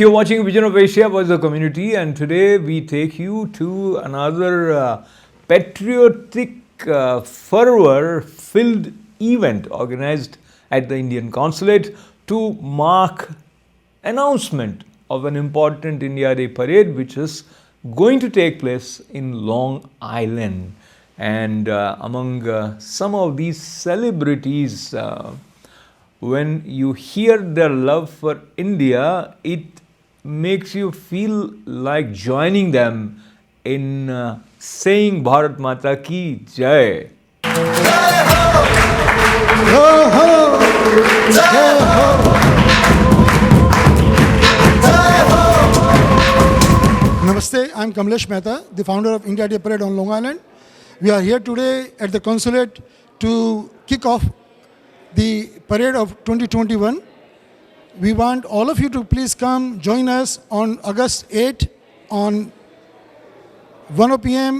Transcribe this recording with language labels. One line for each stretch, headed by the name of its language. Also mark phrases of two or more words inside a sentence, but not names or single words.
English: You're watching Vision of Asia, Voice of the Community, and today we take you to another patriotic, fervor-filled event organized at the Indian Consulate to mark announcement of an important India Day parade which is going to take place in Long Island. And among some of these celebrities, when you hear their love for India, it makes you feel like joining them in saying
Hindi: भारत माता की जय. जय हो! हो हो! जय हो! जय हो!
English: Namaste, I'm Kamlesh Mehta, the founder of India Day Parade on Long Island. We are here today at the consulate to kick off the parade of 2021. We want all of you to please come join us on August 8 on 1 p.m.